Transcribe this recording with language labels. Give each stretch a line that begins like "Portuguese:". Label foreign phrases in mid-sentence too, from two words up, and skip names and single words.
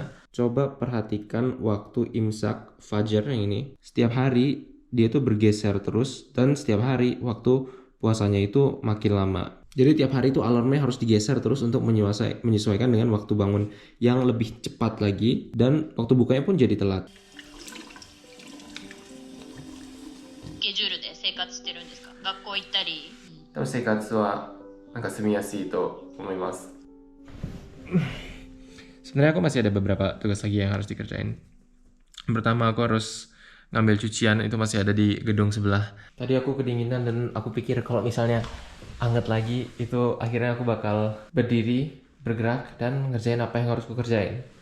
Indonesian: Coba perhatikan waktu imsak fajar yang ini. Setiap hari dia tuh bergeser terus, dan setiap hari waktu puasanya itu makin lama. Jadi tiap hari itu alarmnya harus digeser terus untuk menyesuaikan dengan waktu bangun yang lebih cepat lagi, dan waktu bukanya pun jadi telat.
Japanese: スケジュールで生活してるんですか？学校行ったり。多分生活はなんか住みやすいと思います。
Indonesian: Sebenarnya aku masih ada beberapa tugas lagi yang harus dikerjain. Pertama, aku harus ngambil cucian, itu masih ada di gedung sebelah. Tadi aku kedinginan dan aku pikir kalau misalnya anget lagi, itu akhirnya aku bakal berdiri, bergerak, dan ngerjain apa yang harus aku kerjain.